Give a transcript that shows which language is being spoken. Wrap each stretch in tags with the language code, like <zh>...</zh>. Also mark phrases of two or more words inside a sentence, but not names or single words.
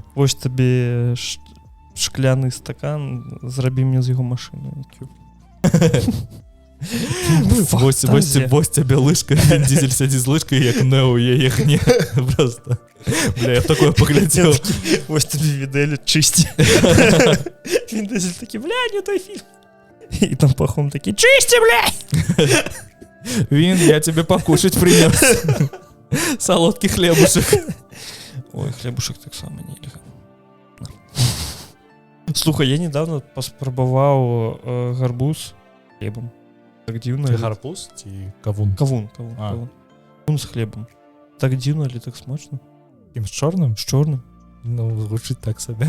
<be>Вось табе шкляны стакан, зрабі мне з яго машыну. Вось цябе лыжка, Він Дізель сядзі з лыжкай, як Нео яе гне. Просто. Бля, я такое паглядзеў. Вось табе відэлі чысці. Він Дізель такі, бля, не той фільм. І там Пахом такі, чысці, бля!</be> <ru>Він, я тебе покушать принес. Солодкий хлебушек. Ой, хлебушек так само нельга.</ru> <be>Слухай, я недавно паспрабаваў гарбуз хлебом. Так дзіўна. Гарбуз ці кавун? Кавун. Кавун з хлебом. Так дзіўна, але так смачна. Кім, з чорным? З чорным. Ну, гучыць так сабе.</be>